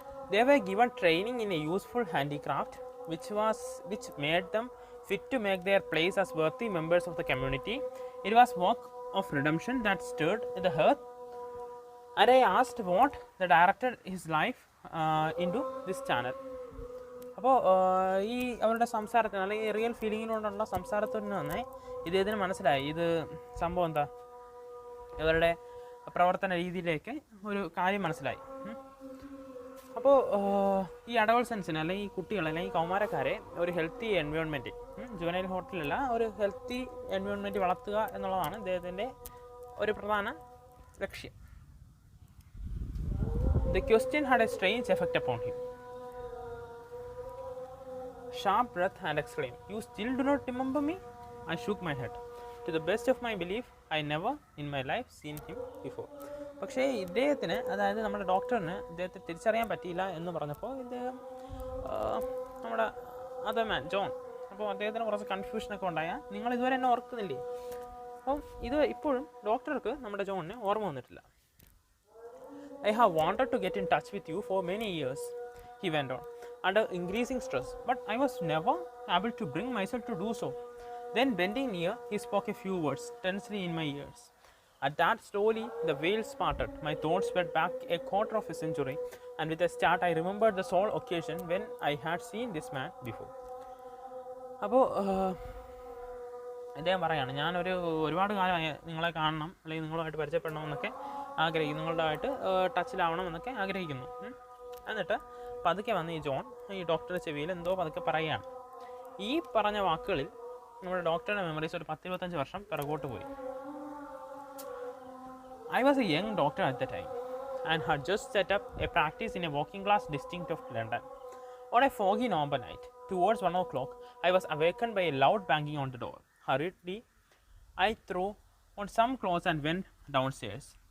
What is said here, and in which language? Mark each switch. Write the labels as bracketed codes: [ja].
[en] They were given training in a useful handicraft which made them fit to make their place as worthy members of the community. It was work of redemption that stirred the heart, and I asked what the directed his life into this channel. [ml] അപ്പോൾ ഈ അവരുടെ സംസാരത്തിന് അല്ലെങ്കിൽ real ഫീലിങ്ങിനോടുള്ള സംസാരത്തിന് തന്നെ ഇദ്ദേഹത്തിന് മനസ്സിലായി ഇത് സംഭവം എന്താ, ഇവരുടെ പ്രവർത്തന രീതിയിലേക്ക് ഒരു കാര്യം മനസ്സിലായി. അപ്പോൾ ഈ അഡോൾസൻസിന് അല്ലെങ്കിൽ ഈ കുട്ടികളെ അല്ലെങ്കിൽ കൗമാരക്കാരെ ഒരു ഹെൽത്തി എൻവയോൺമെൻറ്റ്, ജുവനൈൽ ഹോട്ടലല്ല, ഒരു ഹെൽത്തി എൻവയോൺമെൻറ്റ് വളർത്തുക എന്നുള്ളതാണ് ഇദ്ദേഹത്തിൻ്റെ ഒരു പ്രധാന ലക്ഷ്യം. [en] The question had a strange effect upon him. Sharp breath and exclaimed, "You still do not remember me?" I shook my head. To the best of my belief, I never in my life seen him before. [ml] പക്ഷേ ഇദ്ദേഹത്തിന്, അതായത് നമ്മുടെ ഡോക്ടറിന് ഇദ്ദേഹത്തെ തിരിച്ചറിയാൻ പറ്റിയില്ല എന്ന് പറഞ്ഞപ്പോൾ ഇദ്ദേഹം നമ്മുടെ അതേ മാൻ ജോൺ, അപ്പോൾ അദ്ദേഹത്തിന് കുറച്ച് കൺഫ്യൂഷനൊക്കെ ഉണ്ടായാൽ നിങ്ങൾ ഇതുവരെ എന്നെ ഓർക്കുന്നില്ലേ. അപ്പം ഇത് ഇപ്പോഴും ഡോക്ടർക്ക് നമ്മുടെ ജോണിന് ഓർമ്മ വന്നിട്ടില്ല. [en] I have wanted to get in touch with you for many years, he went on, under increasing stress, but I was never able to bring myself to do so. Then bending near, he spoke a few words tensely in my ears. At that, slowly the veils parted. My thoughts went back a quarter of a century, and with a start I remembered the sole occasion when I had seen this man before. [ml] അപ്പോൾ അദ്ദേഹം പറയാണ്, ഞാനൊരു ഒരുപാട് കാലമായി നിങ്ങളെ കാണണം അല്ലെങ്കിൽ നിങ്ങളുമായിട്ട് പരിചയപ്പെടണമെന്നൊക്കെ ആഗ്രഹിക്കുന്നു, നിങ്ങളുടെയായിട്ട് ടച്ചിലാവണമെന്നൊക്കെ ആഗ്രഹിക്കുന്നു. എന്നിട്ട് പതുക്കെ വന്ന് ഈ ജോൺ ഈ ഡോക്ടറുടെ ചെവിയിൽ എന്തോ പതുക്കെ പറയുകയാണ്. ഈ പറഞ്ഞ വാക്കുകളിൽ നമ്മുടെ ഡോക്ടറുടെ മെമ്മറീസ് ഒരു 10-25 വർഷം പിറകോട്ട് പോയി. [en] I was a young doctor at the time and had just set up a practice in a working class district of London. On a foggy November night, towards 1 o'clock, I was awakened by a loud banging on the door. Hurriedly, I threw on some clothes and went downstairs.